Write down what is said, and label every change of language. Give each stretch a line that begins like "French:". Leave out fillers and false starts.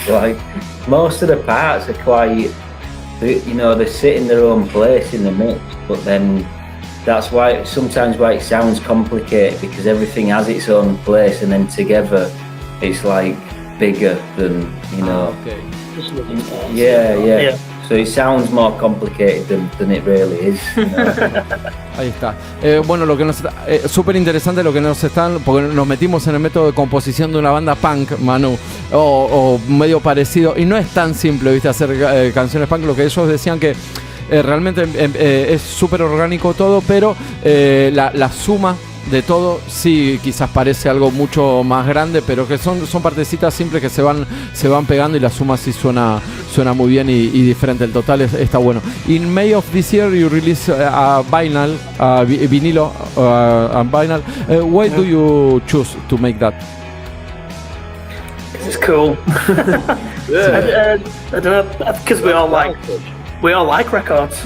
English: Like most of the parts are quite, you know, they sit in their own place in the mix, but then that's why sometimes it sounds complicated, because everything has its own place, and then together it's like bigger than, you know. Okay. Yeah. So it sounds more complicated than it really is, you know?
Spanish: Ahí está. Bueno, lo que nos súper interesante lo que nos están, porque nos metimos en el método de composición de una banda punk, Manu, o medio parecido, y no es tan simple, viste, hacer canciones punk. Lo que ellos decían que realmente es súper orgánico todo, pero la suma de todo, sí, quizás parece algo mucho más grande, pero que son partecitas simples que se van pegando y la suma sí suena muy bien y diferente. El total está bueno.
English: In May of this year you release a vinyl, vinilo, and vinyl. Why do you choose to make that? It's cool. I don't know, because we all like records.